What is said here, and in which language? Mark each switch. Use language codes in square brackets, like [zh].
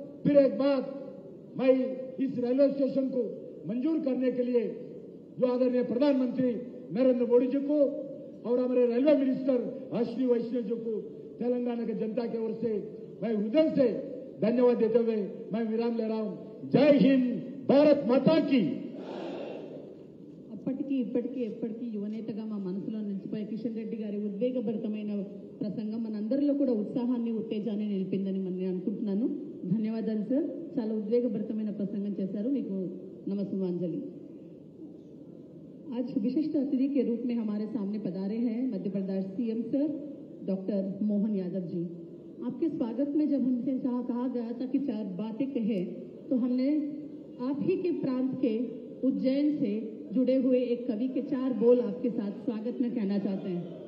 [hi] फिर एक बात, मैं इस रेलवे स्टेशन को मंजूर करने के लिए जो आदरणीय प्रधानमंत्री नरेंद्र मोदी जी को और हमारे रेलवे मिनिस्टर अश्विनी वैष्णव जी को तेलंगाना की जनता की ओर से मैं हृदय से धन्यवाद देते हुए मैं विराम ले रहा हूं। जय हिंद, भारत माता की। [te] అప్పటికి ఇప్పటికీ ఎప్పటికీ యువనేతగా మా మనసులో నిలిచిపోయే కిషన్ రెడ్డి గారి ఉద్వేగభరితమైన ప్రసంగం మనందరిలో కూడా ఉత్సాహాన్ని ఉత్తేజాన్ని నిలిపిందని నేను అనుకుంటున్నాను. ధన్యవాదాలు సార్, చాలా ఉద్వేగభరితమైన ప్రసంగం చేశారు. మీకు నమస్సుమాంజలి। [hi] आज विशिष्ट अतिथि के रूप में हमारे सामने पधारे हैं Madhya Pradesh CM sir doctor Mohan Yadav ji. आपके स्वागत में जब हमसे कहा गया था कि 4 बातें कहे, तो हमने आप ही के प्रांत के उज्जैन से जुड़े हुए एक कवि के 4 बोल आपके साथ स्वागत में कहना चाहते हैं।